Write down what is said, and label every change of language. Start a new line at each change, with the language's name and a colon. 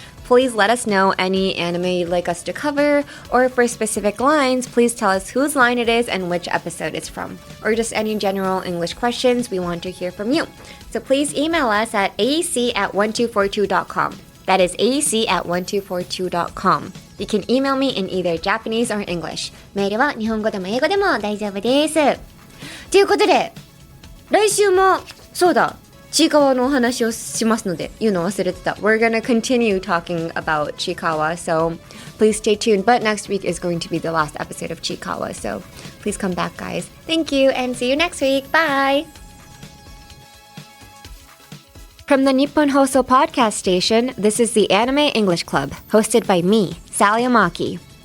English: Please let us know any anime you'd like us to cover, or for specific lines, please tell us whose line it is and which episode it's from. Or just any general English questions, we want to hear from you. So please email us at aec@1242.com. That is aec@1242.com. You can email me in either Japanese or English.
Japanese: メールは日本語でも英語でも大丈夫です。ということで、来週も、そうだ、ちいかわのお話をしますので、言うの忘れてた。
English: We're gonna continue talking about Chiikawa, so please stay tuned. But next week is going to be the last episode of Chiikawa, so please come back, guys. Thank you, and see you next week. Bye! From the Nippon Hoso podcast station, this is the Anime English Club, hosted by me, Sally Amaki.